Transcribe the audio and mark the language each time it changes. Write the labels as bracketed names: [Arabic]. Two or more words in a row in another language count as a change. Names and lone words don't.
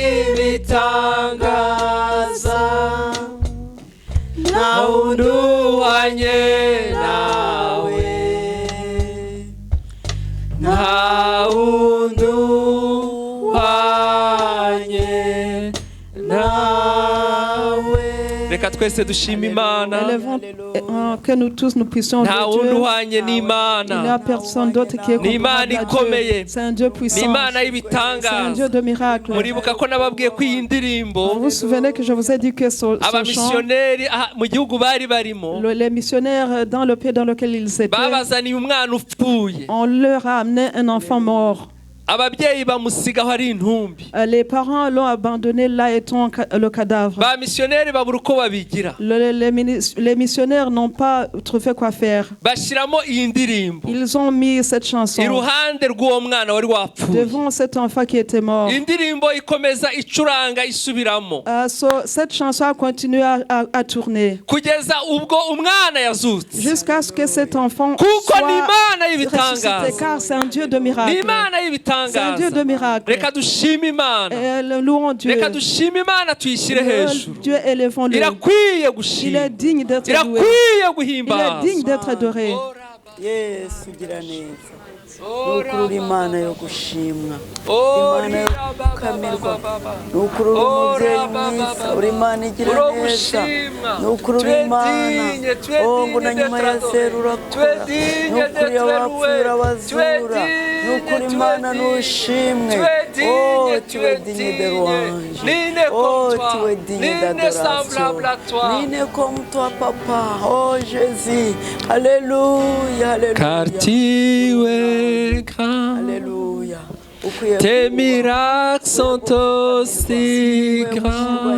[Kinyarwanda] ibitangaza nta wundi uhwanye nawe nta wundi uhwanye nawe. Reka twese dushima Imana. [French] Que nous tous nous puissions [Kinyarwanda] nta wundi uhwanye n'Imana. [French] Il n'y a personne d'autre qui est comparable à Dieu. C'est un Dieu puissant. C'est un Dieu de miracles. [Kinyarwanda] Muribuka ko nababwiye ko iyi ndirimbo [French] vous vous souvenez que je vous ai dit que ce chant [Kinyarwanda] mu gihugu bari barimo [French] les missionnaires dans le pays dans lequel ils étaient [Kinyarwanda] babazaniye umwana upfuye [French] on leur a amené un enfant mort. [Kinyarwanda] ababyeyi bamusigaho ari intumbi. [French] Les parents l'ont abandonné là étant le cadavre. [Kinyarwanda] ba missionnaires babura uko babigira. [French] Les missionnaires n'ont pas trouvé quoi faire. [Kinyarwanda] bashiramo iyi ndirimbo. [French] Ils ont mis cette chanson [Kinyarwanda] iruhande rw'uwo mwana wari wapfuye [French] devant cet enfant qui était mort. [Kinyarwanda] indirimbo ikomeza icuranga isubiramo. [French] Cette chanson a continué à tourner [Kinyarwanda] kugeza ubwo umwana yazutse [French] jusqu'à ce que cet enfant [Kinyarwanda] kuko ni Imana y'ibitangaza. [French] car c'est un Dieu de miracles. [Kinyarwanda] ni Imana y'ibitangaza. [French] C'est un Dieu de miracles. [Kinyarwanda] Reka dushime Imana. [French] Louons Dieu. [Kinyarwanda] Reka dushime Imana tuyishyire hejuru. [French] Dieu élevons-le. [Kinyarwanda] Irakwiye gushima. [French] Il est digne d'être loué. [Kinyarwanda] Irakwiye guhimbaza. [French] Il est digne d'être adoré. [Kinyarwanda] Yesu gira neza. Nukuri Imana yo gushimwa. Imana yo kukamirwa. Nukuri umubyeyi mwiza. Uri Imana igira neza. Nukuri Imana. ngo na nyuma ya zeru urakora. Nukuri abapfuye urabazura. Nukuri Imana nushimwe. [French] Tu es digne de louange. Tu es digne d'adoration. Nine comme toi papa. Oh Jésus. Alléluia. Alléluia. Car tu es grand. Alléluia. Tes miracles sont aussi grands.